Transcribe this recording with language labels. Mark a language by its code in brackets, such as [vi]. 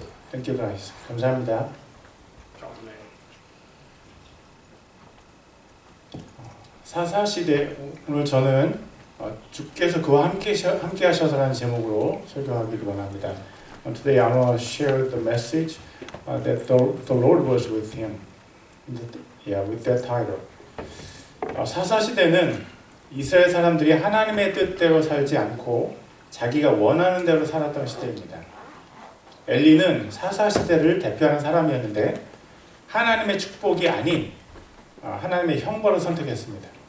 [en] Thank you guys. [ko] 감사합니다. 사사시대, 오늘 저는 주께서 그와 함께 하셔서라는 제목으로 설교하기를 원합니다. [en] Today I want to share the message that the Lord was with him. With that title. [ko] 사사시대는 이스라엘 사람들이 하나님의 뜻대로 살지 않고 자기가 원하는 대로 살았던 시대입니다. 엘리는 사사시대를 대표하는 사람이었는데 하나님의 축복이 아닌 하나님의 형벌을 선택했습니다.